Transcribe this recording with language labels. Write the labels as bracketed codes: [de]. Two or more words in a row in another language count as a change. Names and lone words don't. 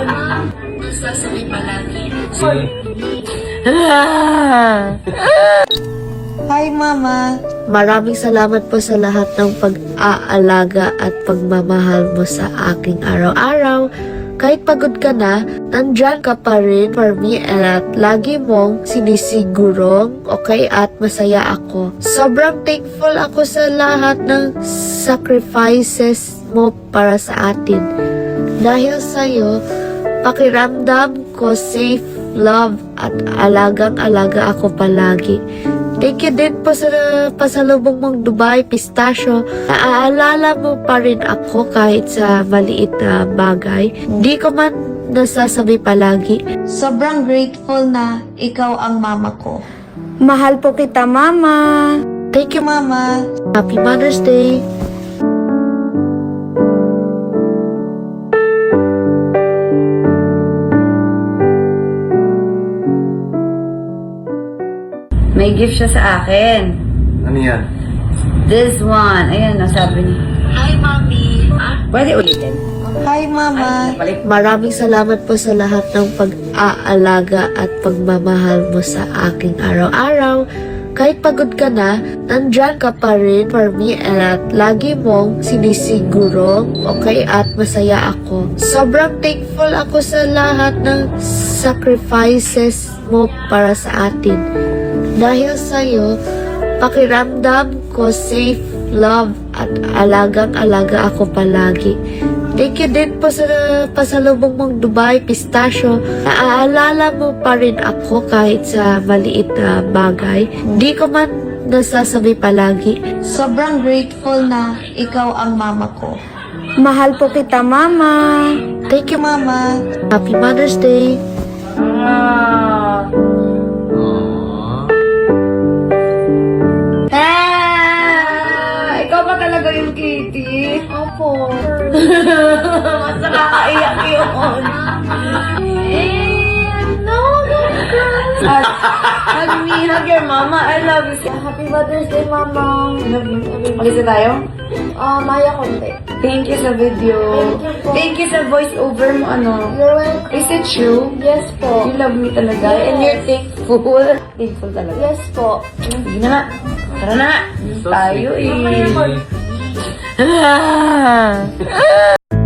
[tl] Nasasabi palagi. [en] Hi, Mama. [tl] Maraming salamat po sa lahat ng pag-aalaga at pagmamahal mo sa aking araw-araw. Kahit pagod ka na, nandyan ka pa rin [en] for me [tl] at lagi mong sinisigurong okay at masaya ako. Sobrang thankful ako sa lahat ng sacrifices mo para sa atin. Dahil sa'yo, pakiramdam ko safe, love at alagang-alaga ako palagi. Thank you din po sa pasalubong mong Dubai Pistachio. Naaalala mo pa rin ako kahit sa maliit na bagay. Di ko man nasasabi palagi. Sobrang grateful na ikaw ang mama ko. Mahal po kita, Mama. [en] Thank you, Mama. Happy Mother's Day. [tl] May gift siya sa akin. Ano yan? [en] This one. [tl] Ayan, nasabi niya. [en] Hi, Mommy. [tl] Pwede ulitin. [en] Hi, Mama. [tl] Balik. Maraming salamat po sa lahat ng pag-aalaga at pagmamahal mo sa aking araw-araw. Kahit pagod ka na, nandyan ka pa rin [en] for me [tl] at lagi mong sinisigurong okay at masaya ako. Sobrang thankful ako sa lahat ng sacrifices mo para sa atin. Dahil sa'yo, pakiramdam ko safe, love at alagang-alaga ako palagi. Thank you din po sa pasalubong mong Dubai Pistachio. Naaalala mo pa rin ako kahit sa maliit na bagay. Di ko man nasasabi palagi. Sobrang grateful na ikaw ang mama ko. Mahal po kita, Mama. [en] Thank you, Mama. Happy Mother's Day. Ah. [tl] Ikaw ba talaga yung kitty? Opo. Mas nakakaiyak yun. [en] No, don't cry. Hug me, hug your mama. I love you. Happy Mother's Day, Mama. [tl] Mag-isa tayo? Maya konti. [en] Thank you sa video. Thank you po. Thank you sa voice over mo, ano. You're welcome. Is it true? Yes po. You love me talaga. Yes. And you're thankful. Thankful talaga. Yes po. [tl] Sige na nga. Tara na nga. So Tayo sweet. eh.